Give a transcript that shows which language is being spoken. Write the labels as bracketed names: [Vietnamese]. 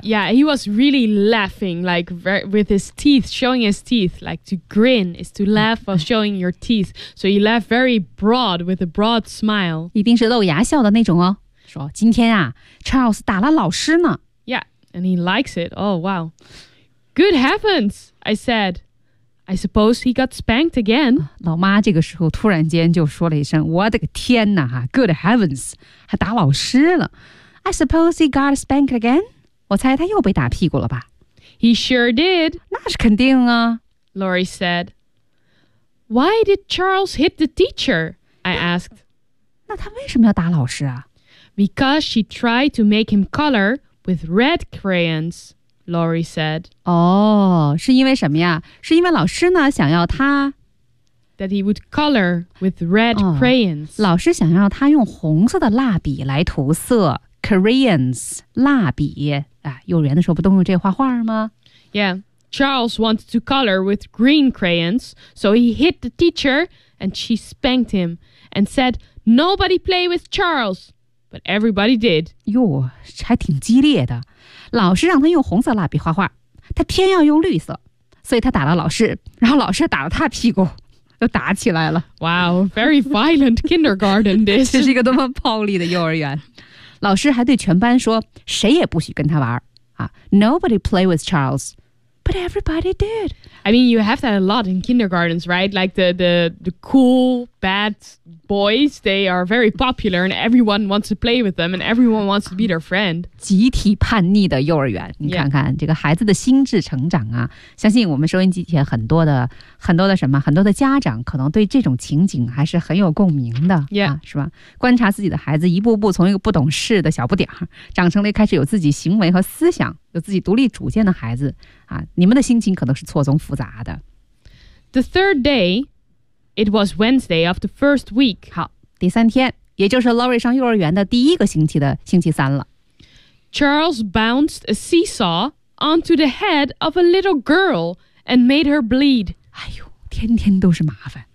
[English] Yeah, he was really laughing, like with his teeth, showing his teeth, like to grin is to laugh while showing your teeth. So he laughed very broad with a broad smile. [Chinese] 一定是露牙笑的那种哦。说今天啊 ，Charles 打了老师呢。 [English] Yeah, and he likes it. Oh wow, good heavens! I said, I suppose he got spanked again. [Chinese] 老妈这个时候突然间就说了一声：“我的个天哪！ [English] 哈 ，good heavens， [Chinese] 还打老师了。” [English] I suppose he got spanked again? [Chinese] 我猜他又被打屁股了吧。 [English] He sure did. [Chinese] 那是肯定啊。 [English] Laurie said. Why did Charles hit the teacher? I asked. [Chinese] 那他为什么要打老师啊? [English] Because she tried to make him color with red crayons, Laurie said. [Chinese] 哦,是因为什么呀?是因为老师呢,想要他... [English] That he would color with red crayons. [Chinese] 老师想要他用红色的蜡笔来涂色。 Koreans, 蜡笔、啊、幼儿园的时候不都用这画画吗 [English] Yeah, Charles wanted to color with green crayons, so he hit the teacher and she spanked him and said, nobody play with Charles, but everybody did. [Chinese] 哟，还挺激烈的。老师让他用红色蜡笔画画，他偏要用绿色，所以他打了老师，然后老师打了他屁股。又打起来了。 [English] Wow, very violent kindergarten this. [Chinese] 这是一个多么暴力的幼儿园。老师还对全班说谁也不许跟他玩、啊、 [English] Nobody play with Charles, but everybody did. I mean, you have that a lot in kindergartens, right? Like the cool, bad boys, they are very popular and everyone wants to play with them and everyone wants to be their friend. [Chinese] 集体叛逆的幼儿园，你看看、 [English] yeah. [Chinese] 这个孩子的心智成长啊，相信我们收音机前很多的什么，很多的家长可能对这种情景还是很有共鸣的、 [English] yeah. [Chinese] 啊、是吧？观察自己的孩子一步步从一个不懂事的小不点儿长成了开始有自己行为和思想，有自己独立主见的孩子啊，你们的心情可能是错综复杂的。 [English] The third day, it was Wednesday of the first week. [Chinese] 好，第三天，也就是 Laurie 上幼儿园的第一个星期的星期三了。 [English] Charles bounced a seesaw onto the head of a little girl and made her bleed. [Chinese] 哎呦，天天都是麻烦。